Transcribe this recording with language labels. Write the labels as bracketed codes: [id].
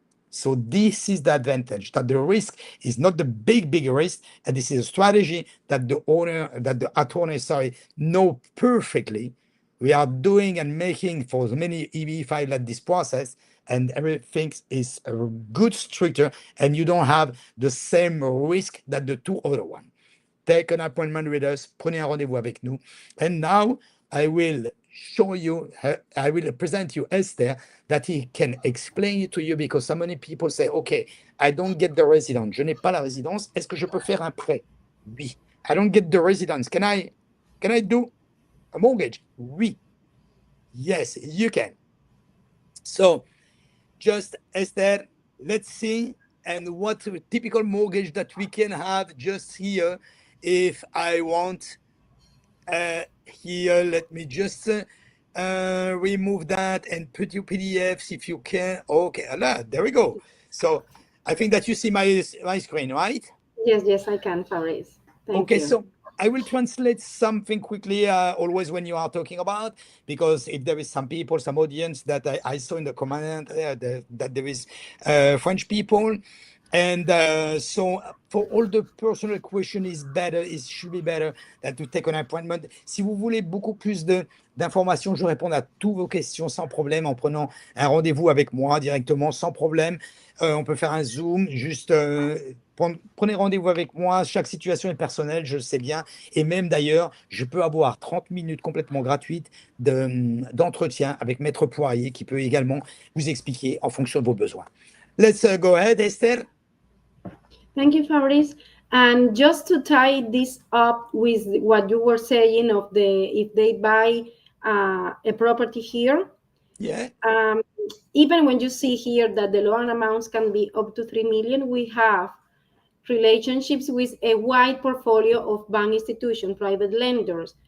[en] So this is the advantage, that the risk is not the big risk, and this is a strategy that the attorney know perfectly. We are doing and making for many EB5 like this process, and everything is a good structure, and you don't have the same risk that the two other one. Take an appointment with us, [fr] prenez un rendez-vous avec nous. [en] And now I will show you, I will present you Esther, that he can explain it to you, because so many people say, okay, I don't get the residence. [fr] Je n'ai pas la résidence. Est-ce que je peux faire un prêt? Oui. [en] I don't get the residence. Can I do a mortgage? Oui. Yes, you can. So just Esther, let's see, and what typical mortgage that we can have just here. If I want here, let me just remove that and put your PDFs if you can. Okay, there we go. So I think that you see my screen, right? Yes, I can, Fabrice. Thank you. So I will translate something quickly, always when you are talking about, because if there is some people, some audience that I saw in the comment that there is French people. And so for all the personal question it should be better than to take an appointment. [fr] Si vous voulez beaucoup plus d'informations, je réponds à toutes vos questions sans problème en prenant un rendez-vous avec moi directement, sans problème. On peut faire un Zoom, juste prenez rendez-vous avec moi. Chaque situation est personnelle, je le sais bien. Et même d'ailleurs, je peux avoir 30 minutes complètement gratuites d'entretien avec Maître Poirier qui peut également vous expliquer en fonction de vos besoins. [en] Let's go ahead, Esther. Thank you, Fabrice. And just to tie this up with what you were saying of if they buy a property here, yeah. Even when you see here that the loan amounts can be up to 3 million, we have relationships with a wide portfolio of bank institutions, private lenders.